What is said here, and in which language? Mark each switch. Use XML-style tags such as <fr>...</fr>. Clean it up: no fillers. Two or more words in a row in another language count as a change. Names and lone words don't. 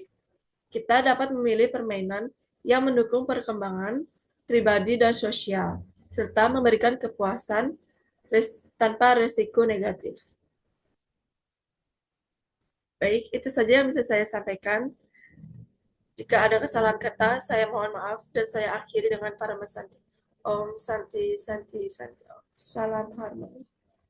<id>Kita dapat memilih permainan yang mendukung perkembangan pribadi dan sosial, serta memberikan kepuasan tanpa resiko negatif. Baik, itu saja yang bisa saya sampaikan. Jika ada kesalahan kata, saya mohon maaf dan saya akhiri dengan para mesanti.</id> <sa>Om Santi Santi Santi.</sa> <id>Salam harmoni.</id>